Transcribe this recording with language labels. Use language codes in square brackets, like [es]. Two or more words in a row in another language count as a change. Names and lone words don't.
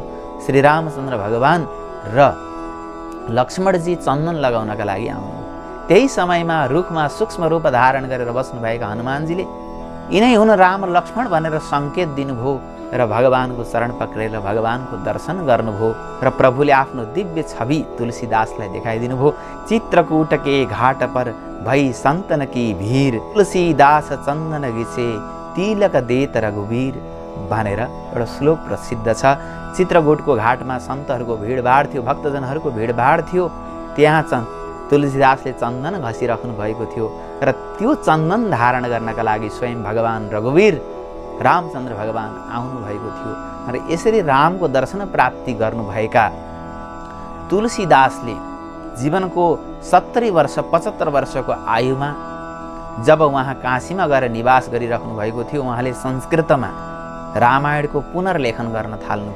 [ne] श्रीरामचन्द्र भगवान् र लक्ष्मणजी चन्दन लगाउनका लागि आउनुभयो। त्यही समयमा रुखमा सूक्ष्म रूप धारण गरेर बस्नुभएका हनुमानजीले यिनै हुन् राम लक्ष्मण भनेर सङ्केत दिनुभयो र भगवानको शरण पक्रेर भगवानको दर्शन गर्नुभयो र प्रभुले आफ्नो दिव्य छवि तुलसीदासलाई देखाइदिनु भयो। [awa] चित्रकूट के घाट पर भई सन्तन की भीर तुलसीदास चन्दन घिसे तिलक देत रघुवीर [ne] भनेर एउटा श्लोक प्रसिद्ध छ। चित्रकूटको घाटमा सन्तहरूको भिडभाड थियो, भक्तजनहरूको भिडभाड थियो। त्यहाँ तुलसीदासले चन्दन घसिराख्नु भएको थियो र त्यो चन्दन धारण गर्नका लागि स्वयं भगवान रघुवीर रामचन्द्र भगवान आउनुभएको थियो र यसरी रामको दर्शन प्राप्ति गर्नुभएका तुलसीदासले जीवनको 70 वर्ष 75 वर्षको आयुमा जब उहाँ काशीमा गएर निवास गरिराख्नु भएको थियो, उहाँले संस्कृतमा रामायणको पुनर्लेखन गर्न थाल्नुभयो।